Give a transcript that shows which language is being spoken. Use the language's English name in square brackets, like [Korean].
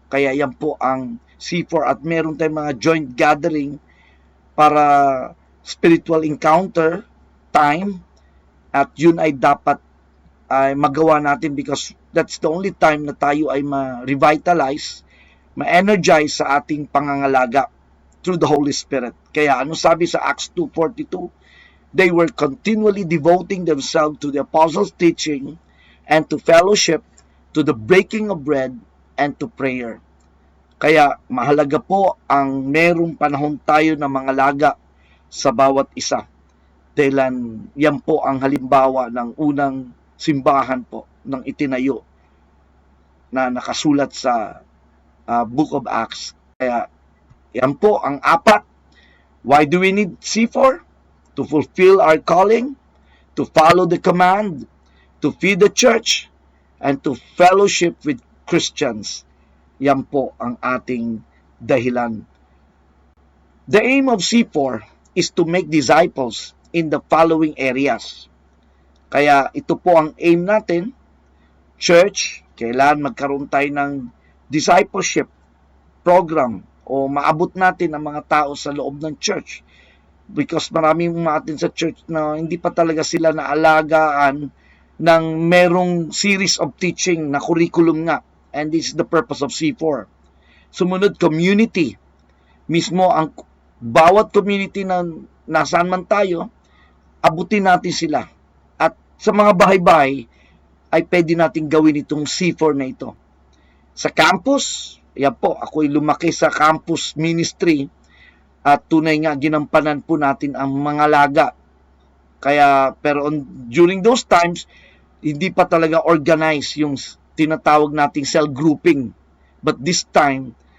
[Filipino] Kaya yan po ang C4 at meron tayong mga joint gathering para spiritual encounter time at yun ay dapat ay magawa natin [English] because that's the only time [Filipino] na tayo ay ma-revitalize, ma-energize sa ating pangangalaga [English] through the Holy Spirit. [Filipino] Kaya ano sabi sa Acts 2:42? [English] They were continually devoting themselves to the apostles' teaching and to fellowship, to the breaking of bread, and to prayer. [Filipino] Kaya mahalaga po ang merong panahon tayo na mga laga sa bawat isa. Dahil yan po ang halimbawa ng unang simbahan po ng itinayo na nakasulat sa Book of Acts. Kaya yan po ang apat. [English] Why do we need C4? To fulfill our calling, to follow the command, to feed the church, and to fellowship with Christians. [Filipino] Yan po ang ating dahilan. [English] The aim of C4 is to make disciples in the following areas. [Filipino] Kaya ito po ang aim natin. Church, kailan magkaroon tayo ng discipleship program o maabot natin ang mga tao sa loob ng church. Because maraming umatin sa church na hindi pa talaga sila naalagaan ng merong series of teaching na curriculum nga. [English] And this is the purpose of C4. [Filipino] Sumunod, community. Mismo ang bawat community na nasaan man tayo, abutin natin sila. At sa mga bahay-bahay, ay pwede natin gawin itong C4 na ito. Sa campus, yan po, ako'y lumaki sa campus ministry at tunay nga ginampanan po natin ang mga laga. Kaya, pero during those times, hindi pa talaga organized yung tinatawag nating cell grouping. [English] But this time,